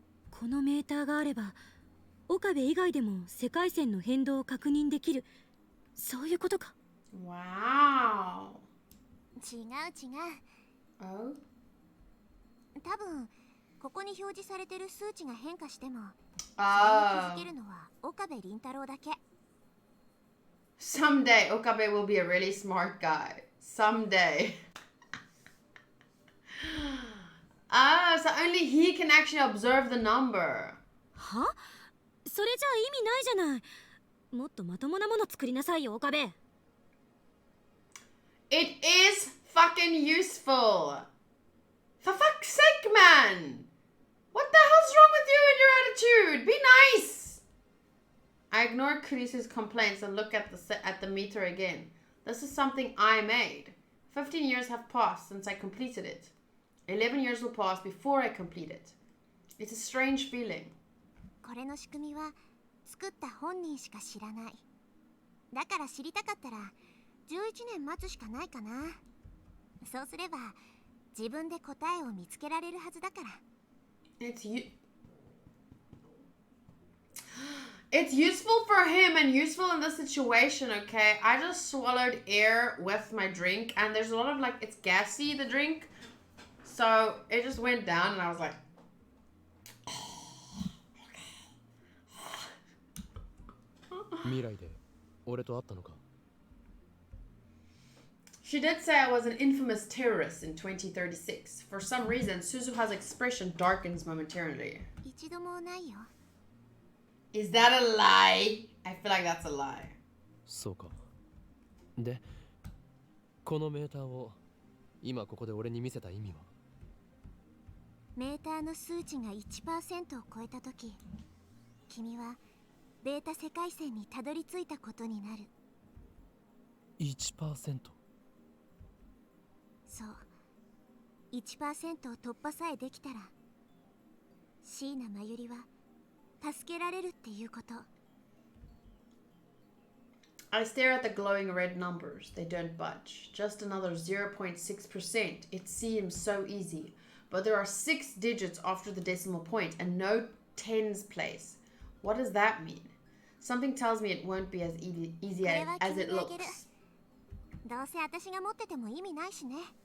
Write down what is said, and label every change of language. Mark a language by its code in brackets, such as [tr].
[ja] このメーターがあれば岡部以外でも世界線の変動を確認できる。そういうことか。 Wow. 違う違う。 Oh? 多分ここに表示されてる数値が変化してもそれに気 Ah. づけるのは岡部倫太郎だけ。 [en] Someday, Okabe will be a really smart guy. Someday. Ah, so only he can actually observe the number. [ja] は？それじゃ意味ないじゃない。もっとまともなもの作りなさいよ、岡部。 [en] It is fucking useful. For fuck's sake, man! What the hell's wrong with you and your attitude? Be nice! I ignore Kurisu's complaints and look at the meter again. This is something I made. 15 years have passed since I completed it. 11 years will pass before I complete it. It's a strange feeling. [ja] これの仕組みは作った本人しか知らない。だから知りたかったら11年待つしかないかな。そうすれば自分で答えを見つけられるはずだから。 [en] It's useful for him and useful in this situation, okay? I just swallowed air with my drink and there's a lot of it's gassy, the drink. So it just went down and I was like, oh, okay. [ja] 未来で俺と会ったのか？ [en] She did say I was an infamous terrorist in 2036. For some reason, Suzuha's expression darkens momentarily. [ja] 一度もないよ。 [en] Is that a lie? I feel like that's a lie. [ja] そうか。で、このメーターを今ここで俺に見せた意味は？メーターの数値が 1% を超えたとき、君はベータ世界線にたどり着いたことになる。 1%？そう。 1% を突破さえできたら、椎名真由里は助けられるっていうこと。 [en] I stare at the glowing red numbers. They don't budge. Just another 0.6%. It seems so easy. But there are 6 digits after the decimal point and no tens place. What does that mean? Something tells me it won't be as easy as it looks. [ja] どうせ私が持ってても意味ないしね。